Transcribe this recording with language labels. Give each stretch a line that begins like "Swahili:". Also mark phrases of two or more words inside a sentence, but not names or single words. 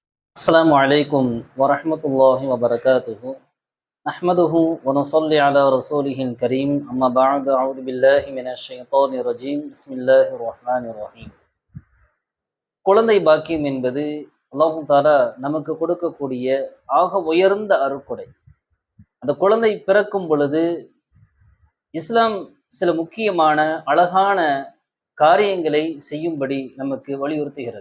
Arabic: السلام عليكم ورحمة الله وبركاته نحمده ونصلي على رسوله الكريم أما بعد أعوذ بالله من الشيطان الرجيم بسم الله الرحمن الرحيم.
Tamil: குழந்தை பாக்கியம் என்பது
Arabic: الله تعالى
Tamil: நமக்கு கொடுக்கக்கூடிய ஆக உயர்ந்த அருட்கொடை. அந்த குழந்தை பிறக்கும் பொழுது இஸ்லாம் சில முக்கியமான அழகான காரியங்களை செய்யும்படி நமக்கு வலியுறுத்துகிறது.